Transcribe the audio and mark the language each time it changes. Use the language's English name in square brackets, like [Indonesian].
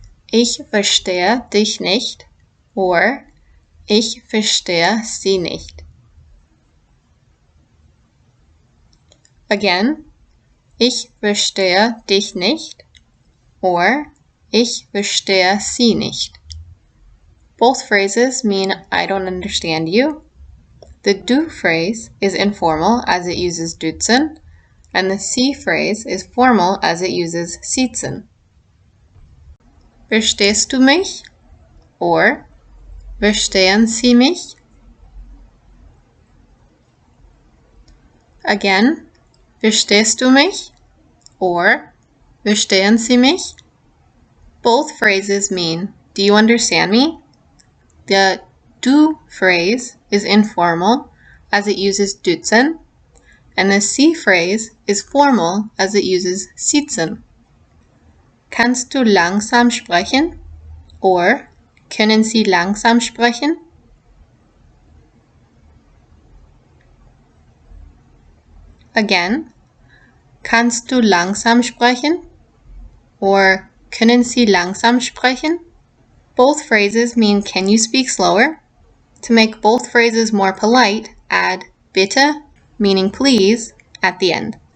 [German] Ich verstehe dich nicht, [English] or [German] ich verstehe sie nicht. [English] Again, [German] ich verstehe dich nicht, [English] or [German] ich verstehe sie nicht. [English] Both phrases mean I don't understand you. The du phrase is informal as it uses duzen, and the Sie phrase is formal as it uses sitzen. [German] Verstehst du mich? [English] Or [German] verstehen Sie mich? [English] Again, [German] verstehst du mich? [English] Or [German] verstehen Sie mich? [English] Both phrases mean do you understand me? The du phrase is informal as it uses duzen, and the Sie phrase is formal as it uses sitzen. [German] Kannst du langsam sprechen? [English] Or [German] können Sie langsam sprechen? [English] Again, [German] kannst du langsam sprechen? [English] Or [German] können Sie langsam sprechen? [English] Both phrases mean can you speak slower? To make both phrases more polite, add bitte, meaning please, at the end.